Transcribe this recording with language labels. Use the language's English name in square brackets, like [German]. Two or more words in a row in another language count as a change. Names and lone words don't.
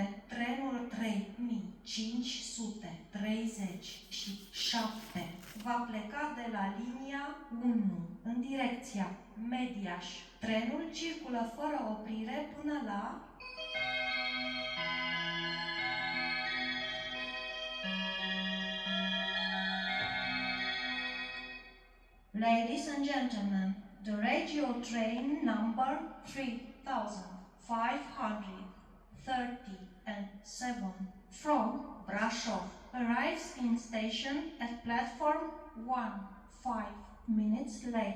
[Romanian] Trenul 3537 va pleca de la linia 1 în direcția Medias. Trenul circulă fără oprire până la [English] Ladies and gentlemen, the regio train number 3537 from Brasov arrives in station at platform 1, 5 minutes late.